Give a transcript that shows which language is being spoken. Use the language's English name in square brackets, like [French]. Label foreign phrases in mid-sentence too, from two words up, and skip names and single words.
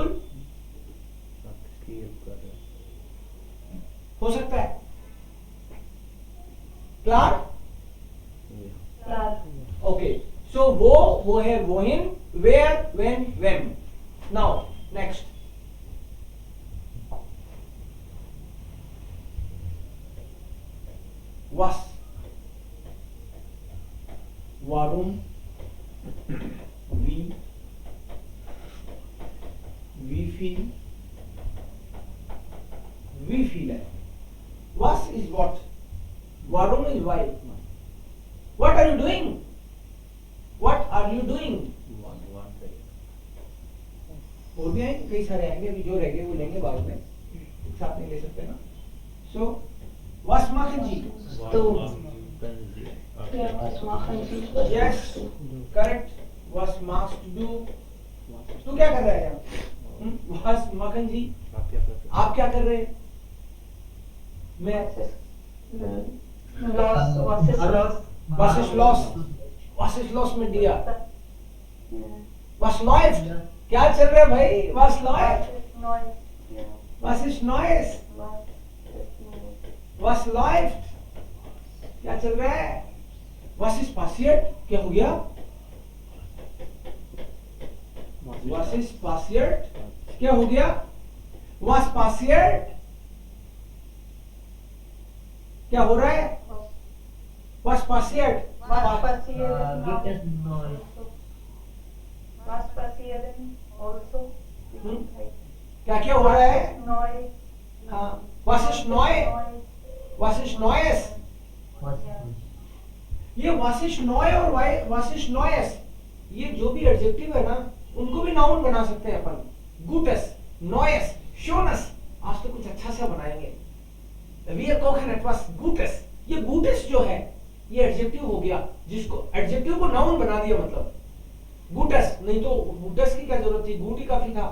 [Hindi] किसकी हेल्प कर रहे हैं? हो सकता है। क्लियर? [English] okay, so [Hindi] वो है [German] wohin, wer, wann, wem. [English] now next, [German] was, warum, wie, wie viel, [Hindi] है। [English] Was is what, warum is why, what are you doing, what are you doing। [Hindi] और भी आएंगे, कई सारे आएंगे, अभी जो रह गए वो लेंगे बाद में, एक साथ नहीं ले सकते ना। [German] सो was machen Sie? Ja, was machen Sie? [English] Yes, correct. [German] Was machst du? [Hindi] तू क्या कर रहा है यहाँ? [German] Was machen Sie? [Hindi] आप क्या कर रहे हैं? मैं [German] was ist los? Was ist los mit dir? Was läuft? [Hindi] क्या चल रहा है भाई? [German] Was läuft? Was ist Neues? Was läuft? [Hindi] क्या चल रहा है? [German] Was ist passiert? [Hindi] क्या हो गया? [German] Was ist passiert? [Hindi] क्या हो गया? [German] Was passiert? [Hindi] क्या हो रहा है? [German] Was passiert? Was passiert? Gibt es neu? Was passiert also? [Hindi] क्या क्या हो रहा है? [German] Neu. [Hindi] हाँ, [German] was ist neu? Was ist Neues? ये was ist neu और was ist Neues, [Hindi] ये जो भी एडजेक्टिव है ना उनको भी नाउन बना सकते हैं अपन। [German] Gutes, Neues, Schönes, [Hindi] आज तो कुछ अच्छा सा बनाएंगे। [German] Wir kochen etwas Gutes, [Hindi] ये Gutes जो है ये एडजेक्टिव हो गया, जिसको एडजेक्टिव को नाउन बना दिया मतलब Gutes, नहीं तो Gutes की क्या जरूरत थी, Gut ही काफी था।